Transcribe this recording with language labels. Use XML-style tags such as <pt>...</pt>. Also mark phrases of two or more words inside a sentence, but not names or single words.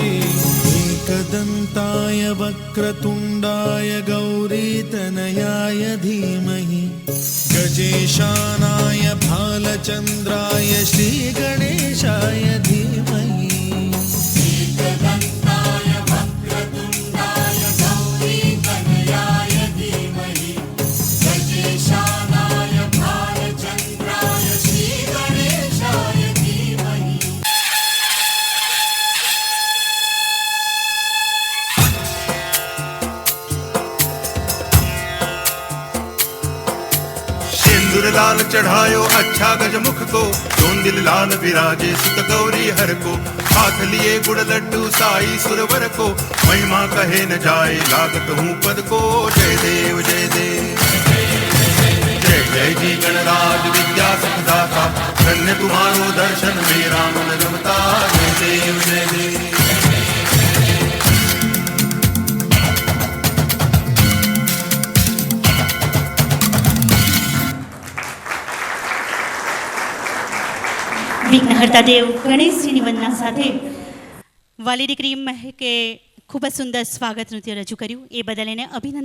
<sa>एकदन्ताय वक्रतुण्डाय गौरीतनयाय धीमहि गजेशानाय भालचन्द्राय श्रीगणेशाय धीमहि एकदन्ताय वक्रतुण्डाय गौरीतनयाय धीमहि गजेशानाय भालचन्द्राय श्रीगणेशाय धीमहि.</sa> <hi>सिंदूर लाल चढ़ायो अच्छा गजमुख को दिल लाल विराजे सुत गौरी हर को हाथ लिए गुड़ लड्डू साई सुरवर को महिमा कहे न जाए लागत हूँ पद को जय देव जय देव जय जय जी गणराज विद्या सुखदाता धन्य तुम्हारो दर्शन मेरा मन रमता जय देव जय देव.</hi> <gu>વિઘ્નહર્તા દેવ ગણેશજીની વંદના સાથે વાલી દીકરી મહેકે ખૂબ જ સુંદર સ્વાગત નૃત્ય રજૂ કર્યું.</gu>